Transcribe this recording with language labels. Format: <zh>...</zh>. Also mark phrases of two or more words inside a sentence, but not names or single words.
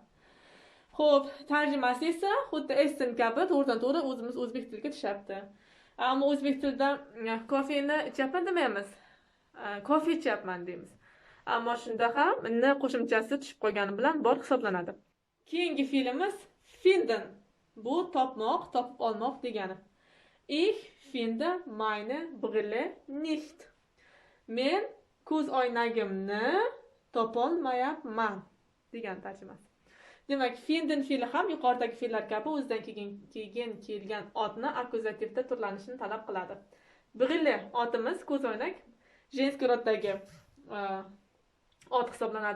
<uz>Xo'p, tarjimasi esa xuddi essen kabi to'g'ridan to'g'ri o'zimiz o'zbek tiliga tushyapti. Ammo o'zbek tilida kofeni ichyapman demaymiz. Kofe ichyapman deymiz. Ammo shunda ham n qo'shimchasi tushib qolgani bilan bor hisoblanadi. Keyingi fe'limiz finden. Bu topmoq, topib olmoq degani.</uz> <de>Ich finde meine Brille nicht.</de> <uz>Men ko'z oynagimni topolmayapman degan tarjimasi. Demak, finden fe'li ham yuqoridagi fe'llar kabi o'zidan keyin kelgan otni akkuzativda turlanishini talab qiladi. Brille otimiz ko'z oynak jenskiy roddagi ot hisoblanadi.</uz>